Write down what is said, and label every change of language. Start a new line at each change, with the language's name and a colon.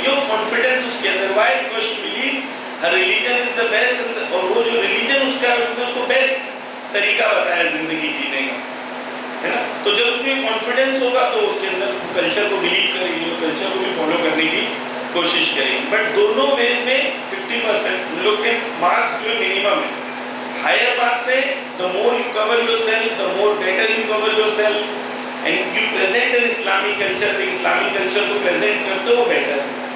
Urdu: یہ کانفیڈینس اس کے اندر.
English: Why? Because she believes her religion is the best,
Urdu: اور وہ جو ریلیجن اس کا ہے, اس نے اس کو بیسٹ طریقہ بتایا زندگی جینے کا, ہے نا. تو جب اس کو یہ کانفیڈینس ہوگا تو اس کے اندر کلچر کو بلیو کرے گی اور کلچر کو بھی فالو کرنے کی کوشش کرے گی. بٹ دونوں ویز میں 50% لوگ کے مارکس جو ہے منیمم ہے. ہائر مارکس ہے,
English: the more you cover yourself, the more better you cover yourself, and you present an Islamic culture.
Urdu: ایک اسلامی کلچر کو پریزنٹ کرتے ہو بیٹر ہے.